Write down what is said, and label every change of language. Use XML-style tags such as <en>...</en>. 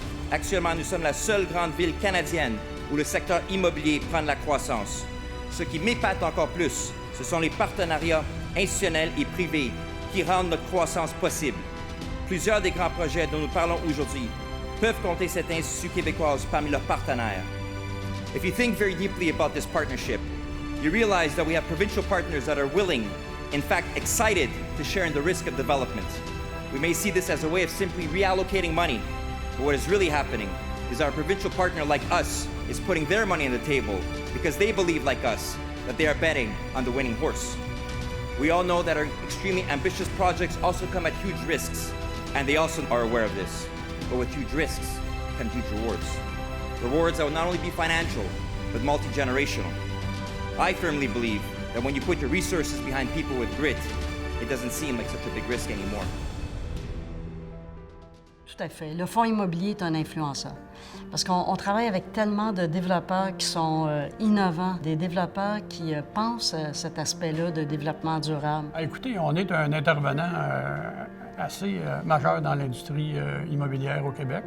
<fr>Actuellement, nous sommes la seule grande ville canadienne où le secteur immobilier prend de la croissance. Ce qui m'épate encore plus, ce sont les partenariats institutionnels et privés qui rendent notre croissance possible. Plusieurs des grands projets dont nous parlons aujourd'hui peuvent compter cet Institut québécois parmi leurs partenaires.</fr> <en>If you think very deeply about this partnership, you realize that we have provincial partners that are willing, in fact excited, to share in the risk of development. We may see this as a way of simply reallocating money, but what is really happening is our provincial partner like us is putting their money on the table because they believe like us that they are betting on the winning horse. We all know that our extremely ambitious projects also come at huge risks, and they also are aware of this. But with huge risks come huge rewards. Rewards that will not only be financial, but multi-generational. I firmly believe that when you put your resources behind people with grit, it doesn't seem like such a big risk anymore.</en> <fr>Tout à fait. Le fonds immobilier est un influenceur. Parce qu'on travaille avec tellement de développeurs qui sont innovants, des développeurs qui pensent à cet aspect-là de développement durable. Écoutez, on est un intervenant assez majeur dans l'industrie immobilière au Québec.</fr>